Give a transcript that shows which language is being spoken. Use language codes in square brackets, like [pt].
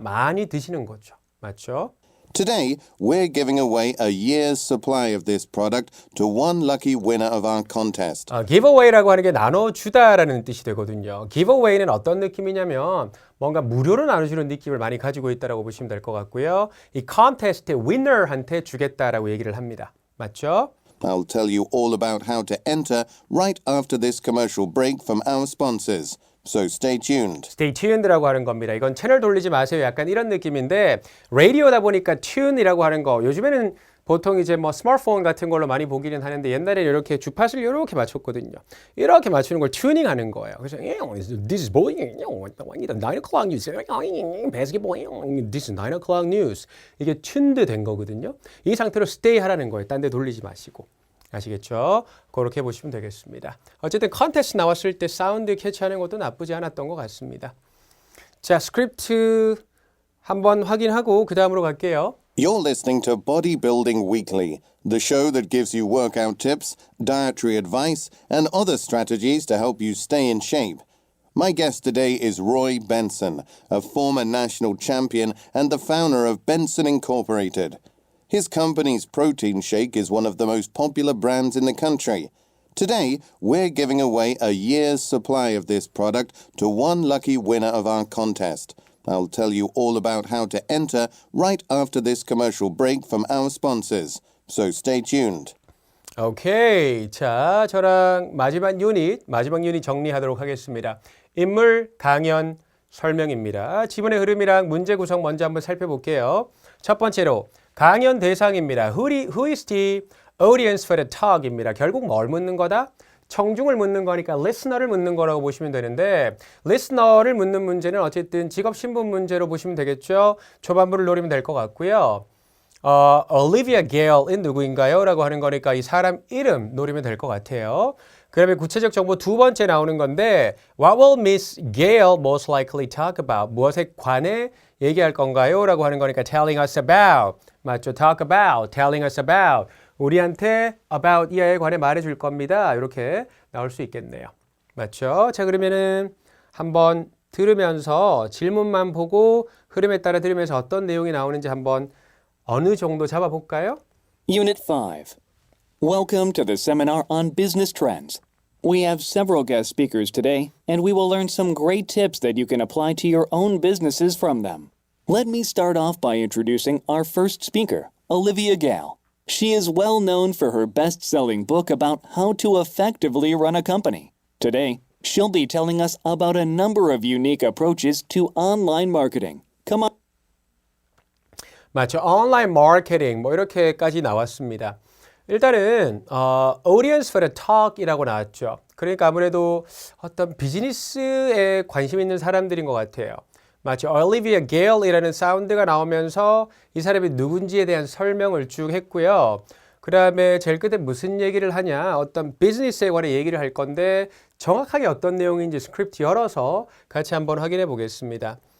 [ko] 많이 드시는 거죠. 맞죠? [en] Today, we're giving away a year's supply of this product to one lucky winner of our contest. [ko] giveaway라고 하는 게 나눠주다라는 뜻이 되거든요. giveaway는 어떤 느낌이냐면 뭔가 무료로 나눠주는 느낌을 많이 가지고 있다고 보시면 될 것 같고요. 이 contest의 winner한테 주겠다라고 얘기를 합니다. 맞죠? [en] I'll tell you all about how to enter right after this commercial break from our sponsors. So stay tuned. Stay tuned [ko] 라고 하는 겁니다. 이건 채널 돌리지 마세요. 약간 이런 느낌인데 라디오다 보니까 tune이라고 하는 거 요즘에는 보통 이제 스마트폰 같은 걸로 많이 보기는 하는데 옛날에 이렇게 주파수를 이렇게 맞췄거든요. 이렇게 맞추는 걸 튜닝 하는 거예요. [en] 그래서 this is boy, 9 o'clock news, basketball, this is 9 o'clock news. [ko] 이게 튠드 된 거거든요. 이 상태로 stay 하라는 거예요. 딴 데 돌리지 마시고. 아시겠죠? 그렇게 보시면 되겠습니다. 어쨌든 컨테스트 나왔을 때 사운드 캐치하는 것도 나쁘지 않았던 것 같습니다. 자, 스크립트 한번 확인하고 그 다음으로 갈게요. [en] You're listening to Bodybuilding Weekly, the show that gives you workout tips, dietary advice, and other strategies to help you stay in shape. My guest today is Roy Benson, a former national champion and the founder of Benson Incorporated. His company's protein shake is one of the most popular brands in the country. Today, we're giving away a year's supply of this product to one lucky winner of our contest. I'll tell you all about how to enter right after this commercial break from our sponsors. So stay tuned. [ko] 오케이. 자, 저랑 마지막 유닛 정리하도록 하겠습니다. 인물, 강연, 설명입니다. 지문의 흐름이랑 문제 구성 먼저 한번 살펴볼게요. 첫 번째로 강연 대상입니다. [en] Who is the audience for the talk입니다. [ko] 결국 뭘 묻는 거다? 청중을 묻는 거니까 listener를 묻는 거라고 보시면 되는데 listener를 묻는 문제는 어쨌든 직업 신분 문제로 보시면 되겠죠. 초반부를 노리면 될 것 같고요. Olivia Gale은 누구인가요? 라고 하는 거니까 이 사람 이름 노리면 될 것 같아요. 그 다음에 구체적 정보 두 번째 나오는 건데 [en] What will Miss Gale most likely talk about? [ko] 무엇에 관해 얘기할 건가요? 라고 하는 거니까 telling us about. 맞죠? [en] talk about, telling us about. [ko] 우리한테 about 이에 관해 말해줄 겁니다. 이렇게 나올 수 있겠네요. 맞죠? 자, 그러면은 한번 들으면서 질문만 보고 흐름에 따라 들으면서 어떤 내용이 나오는지 한번 어느 정도 잡아볼까요? [en] Unit 5. Welcome to the seminar on business trends. We have several guest speakers today, and we will learn some great tips that you can apply to your own businesses from them. Let me start off by introducing our first speaker, Olivia Gale. She is well known for her best-selling book about how to effectively run a company. Today, she'll be telling us about a number of unique approaches to online marketing. Come on. [ko] 맞죠. 온라인 마케팅 뭐 이렇게까지 나왔습니다. [en] 일단은 audience for the talk이라고 나왔죠. [ko] 그러니까 아무래도 어떤 비즈니스에 관심 있는 사람들인 것 같아요. 마치 올리비아 게일이라는 사운드가 나오면서 이 사람이 누군지에 대한 설명을 쭉 했고요. 그 다음에 제일 끝에 무슨 얘기를 하냐, 어떤 비즈니스에 관해 얘기를 할 건데 정확하게 어떤 내용인지 스크립트 열어서 같이 한번 확인해 보겠습니다.